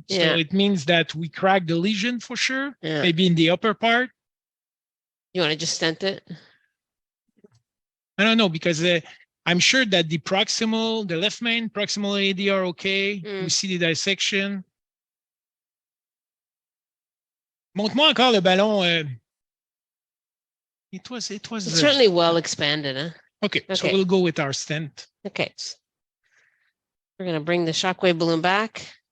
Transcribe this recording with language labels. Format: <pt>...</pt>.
<en>Yeah. So it means that we cracked the lesion for sure. Yeah. Maybe in the upper part. You want to just stent it? I don't know, because I'm sure that the proximal, the left main, proximal AD are okay. We see the dissection.</en> <fr>Montre-moi encore le ballon.</fr> <en>It was It's certainly well expanded, huh? Okay, so we'll go with our stent. Okay. We're going to bring the shockwave balloon back.</en>